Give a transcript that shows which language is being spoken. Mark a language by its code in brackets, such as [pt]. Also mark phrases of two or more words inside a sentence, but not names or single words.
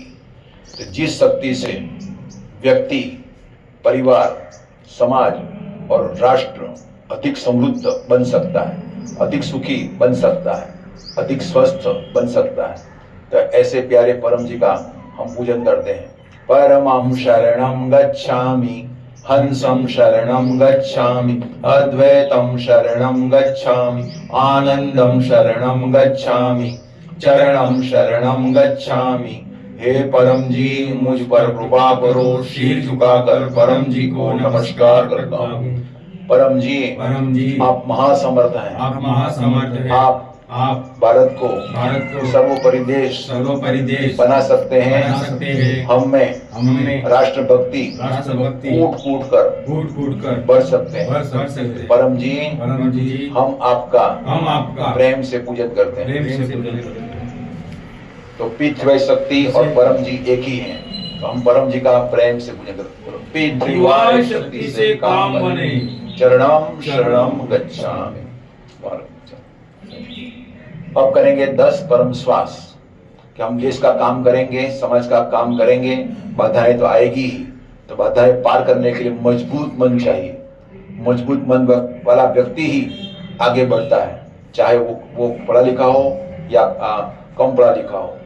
[hi] तो जिस शक्ति से व्यक्ति, परिवार, समाज और राष्ट्र अधिक समृद्ध बन सकता है, अधिक सुखी बन सकता है, अधिक स्वस्थ बन सकता है। तो ऐसे प्यारे परम जी का हम पूजन करते हैं। [pi] परमं शरणं गच्छामि, हंसं शरणं गच्छामि, अद्वैतं शरणं गच्छामि, आनंदं शरणं गच्छामि, चरणं शरणं गच्छामि। [hi] हे परम जी, मुझ पर कृपा करो। शीर झुकाकर परम जी को नमस्कार करता हूँ। परम जी आप महासमर्थ हैं, आप महासमर्थ हैं। आप भारत को सर्वोपरि देश बना सकते हैं। हम में राष्ट्रभक्ति कूट कूट कर बढ़ सकते हैं। परम जी हम आपका प्रेम से पूजन करते हैं। तो पृथ्वी शक्ति और परम जी एक ही हैं। तो हम परम जी का प्रेम से पूजन करते हैं। पृथ्वी शक्ति से काम बने, [pi] चरणम शरणम गच्छामि। [hi] अब करेंगे 10 परम श्वास कि हम देश का काम करेंगे, समाज का काम करेंगे। बाधाएं तो आएगी ही, तो बाधाएं पार करने के लिए मजबूत मन चाहिए। मजबूत मन वाला व्यक्ति ही आगे बढ़ता है, चाहे वो पढ़ा लिखा हो या कम पढ़ा लिखा हो।